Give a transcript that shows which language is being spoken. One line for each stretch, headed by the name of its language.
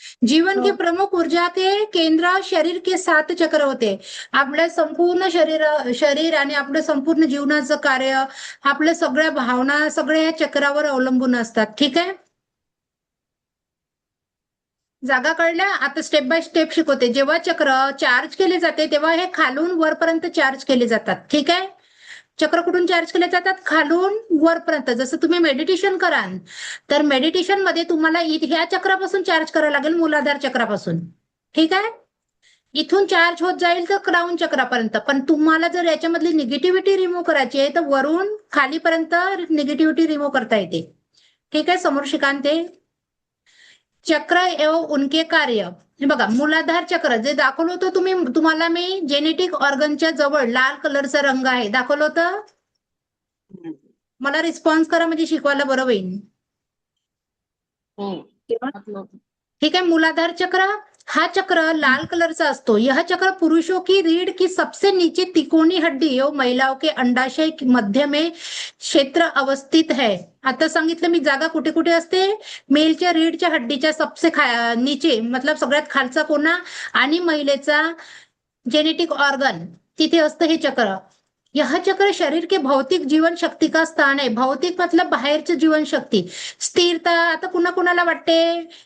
Hindi: जीवन के प्रमुख ऊर्जा के केंद्र शरीर के 7 चक्र होते.
Marathi: आपल्या संपूर्ण शरीर आणि आपलं संपूर्ण जीवनाचं कार्य, आपल्या सगळ्या भावना सगळ्या या चक्रावर अवलंबून असतात. ठीक आहे. जागा कळल्या? आता स्टेप बाय स्टेप शिकवते. जेव्हा चक्र चार्ज केले जाते तेव्हा हे खालून वरपर्यंत चार्ज केले जातात. ठीक आहे. चक्र कुठून चार्ज केले जातात? खालून वरपर्यंत. जसं तुम्ही मेडिटेशन कराल तर मेडिटेशन मध्ये तुम्हाला ह्या चक्रापासून चार्ज करावं लागेल, मूलाधार चक्रापासून. ठीक आहे. इथून चार्ज होत जाईल तर क्राऊन चक्रापर्यंत. पण तुम्हाला जर याच्यामधली निगेटिव्हिटी रिमूव्ह करायची आहे तर वरून खालीपर्यंत निगेटिव्हिटी रिमूव्ह करता येते. ठीक आहे.
Hindi: समोर शिकांते चक्र एवं उनके कार्य.
Marathi: हे बघा, मूलाधार चक्र जे दाखवलं होतं तुम्हाला मी, जेनेटिक ऑर्गनच्या जवळ लाल कलरचा रंग आहे, दाखवलं होतं. मला रिस्पॉन्स करा म्हणजे शिकवायला बरं होईल. ठीक है. मूलाधार चक्र, हा चक्र लाल कलरचा असतो.
Hindi: यह चक्र पुरुषों की रीढ़ की सबसे नीचे तिकोनी हड्डी एवं महिलाओं के अंडाशय मध्य में क्षेत्र अवस्थित है.
Marathi: आता सांगितलं मी जागा कुठे कुठे असते. मेलच्या रीढ़च्या हड्डीच्या
Hindi: सबसे नीचे,
Marathi: मतलब सगळ्यात खालचा कोणा, आणि महिलेचा जेनेटिक ऑर्गन तिथे असतं हे चक्र.
Hindi: यह चक्र शरीर के भौतिक जीवन शक्ती का स्थान
Marathi: आहे. भौतिक मतलब बाहेरची जीवन शक्ती, स्थिरता. आता कुणाला वाटते